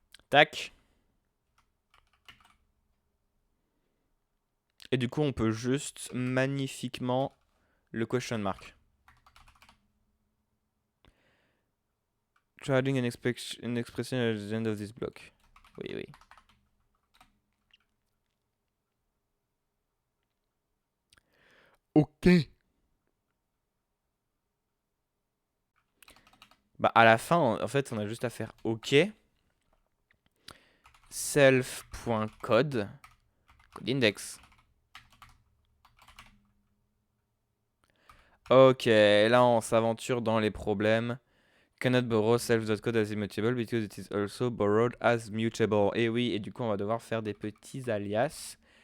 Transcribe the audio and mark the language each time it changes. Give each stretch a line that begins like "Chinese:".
French: Tac. Et du coup, on peut juste magnifiquement le question mark.
English: Try adding an expression at the end of this block.
French: Oui, oui. Ok. Bah à la fin, en fait, on a juste à faire OK. Self.code. Codeindex. Ok, là on s'aventure dans les problèmes.
English: Cannot borrow self.code as immutable because it is also borrowed as mutable.
French: Et oui, et du coup on va devoir faire des petits alias.